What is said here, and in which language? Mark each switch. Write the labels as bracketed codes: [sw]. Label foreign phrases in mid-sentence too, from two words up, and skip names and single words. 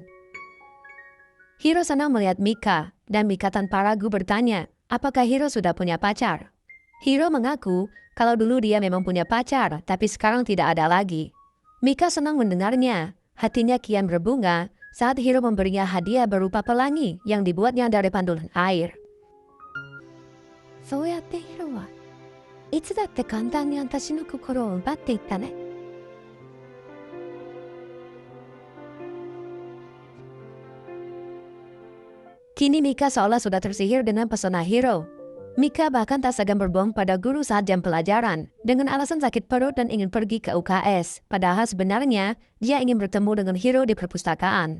[id] Hiro senang melihat Mika dan Mika tanpa ragu bertanya, apakah Hiro sudah punya pacar? Hiro mengaku kalau dulu dia memang punya pacar tapi sekarang tidak ada lagi. Mika senang mendengarnya, hatinya kian berbunga saat Hiro memberinya hadiah berupa pelangi yang dibuatnya dari pandulan air. [ja] そうやってヒロはいつだって簡単に私の心を奪っていったね。 [id] Kini Mika seolah sudah tersihir dengan pesona Hiro. Mika bahkan tak segan berbohong pada guru saat jam pelajaran dengan alasan sakit perut dan ingin pergi ke UKS. Padahal sebenarnya dia ingin bertemu dengan Hiro di perpustakaan.